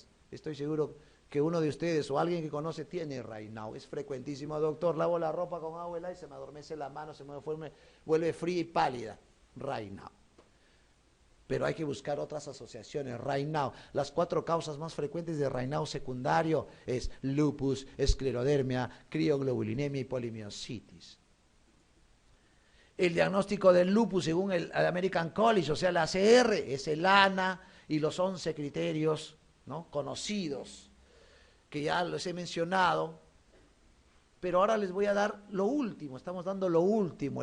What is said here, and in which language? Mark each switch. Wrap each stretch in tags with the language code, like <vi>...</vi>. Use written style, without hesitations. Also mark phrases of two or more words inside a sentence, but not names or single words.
<es>Estoy seguro que uno de ustedes o alguien que conoce tiene Raynaud, es frecuentísimo. Doctor, lavo la ropa con agua helada y se me adormece la mano, se me vuelve fría y pálida, Raynaud. Pero hay que buscar otras asociaciones. Raynaud, las 4 causas más frecuentes de Raynaud secundario es lupus, esclerodermia, crioglobulinemia y polimiositis. El diagnóstico del lupus según el American College, o sea, la ACR, es el ANA y los 11 criterios, ¿no?, conocidos, que ya los he mencionado. Pero ahora les voy a dar lo último, estamos dando lo último.</es>